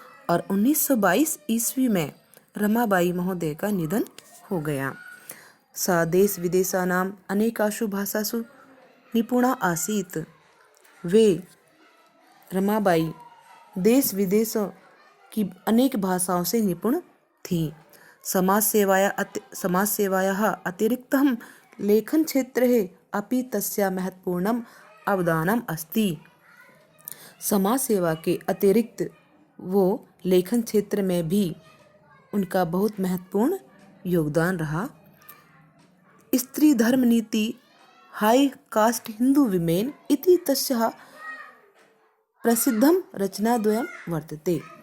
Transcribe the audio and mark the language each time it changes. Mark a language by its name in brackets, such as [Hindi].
[Hindi] और 1922 ईस्वी में रमाबाई महोदय का निधन हो गया। [Sanskrit] सा देश विदेशानाम अनेकासु भाषासु निपुणा आसीत। [Hindi] वे रमाबाई देश विदेशों की अनेक भाषाओं से निपुण थी। [Sanskrit] समाज सेवायाः अतिरिक्तम लेखन क्षेत्रे अपि तस्या महत्वपूर्णम अवदानम अस्ति। [Hindi] समाज सेवा के अतिरिक्त वो लेखन क्षेत्र में भी उनका बहुत महत्वपूर्ण योगदान रहा। [Sanskrit] स्त्री धर्म नीति हाई कास्ट हिंदू विमेन इति तस्याः प्रसिद्धम रचनाद्वयं वर्तते।